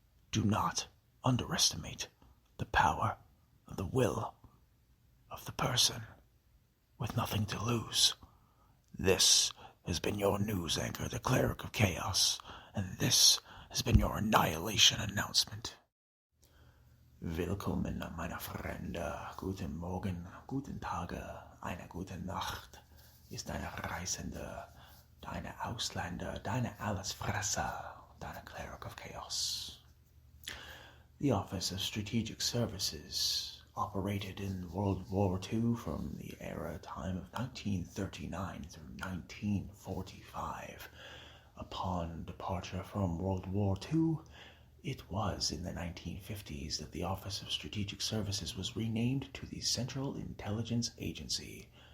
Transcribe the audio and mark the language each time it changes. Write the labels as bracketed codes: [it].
[en] Do not underestimate the power of the will of the person with nothing to lose. This has been your news anchor, the Cleric of Chaos, and this has been your Annihilation Announcement. [de] Willkommen, meine Freunde. Guten Morgen, guten Tage, eine gute Nacht. Ist deine Reisende, deine Ausländer, deine Allesfresser, deine Cleric of Chaos. [en] The Office of Strategic Services operated in World War II from the time of 1939 through 1945. Upon departure from World War II, it was in the 1950s that the Office of Strategic Services was renamed to the Central Intelligence Agency.